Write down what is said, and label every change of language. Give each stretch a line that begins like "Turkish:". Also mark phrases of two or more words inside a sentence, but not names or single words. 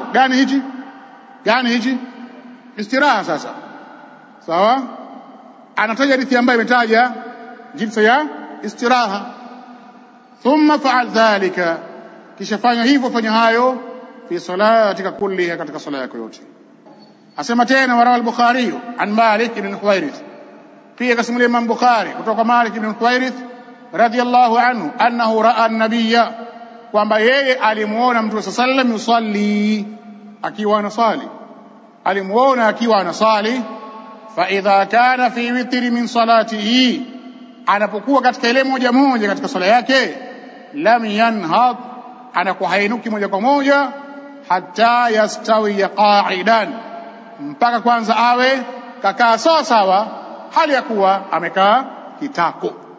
Swahili: Gani hichi? Istiraha. Sasa sawa, anataja hadithi ambayo imetaja jinsi ya istiraha.
Arabic: ثم افعل ذلك,
Swahili: kisha fanya hivyo, fanya hayo
Arabic: في صلاتك كلها,
Swahili: katika sala yako yote. Asema tena
Arabic: وروى البخاري عن مالك بن الحويرث,
Swahili: pia kasimulia Imam Bukhari kutoka Malik ibn Huwairith
Arabic: رضي الله عنه أنه رأى النبي,
Swahili: kwamba yeye alimuona Mtume
Arabic: صلى الله عليه وسلم يصلي,
Swahili: akiwa anasali, alimuona akiwa anasali.
Arabic: فإذا كان في وتر من صلاته,
Swahili: anapokuwa katika ile moja katika swala yake,
Arabic: لم ينهض,
Swahili: anakuwa hainuki moja kwa moja,
Arabic: حتى يستوي قاعدا,
Swahili: mpaka kwanza awe kakaa sawa sawa, hali ya kuwa amekaa kitako.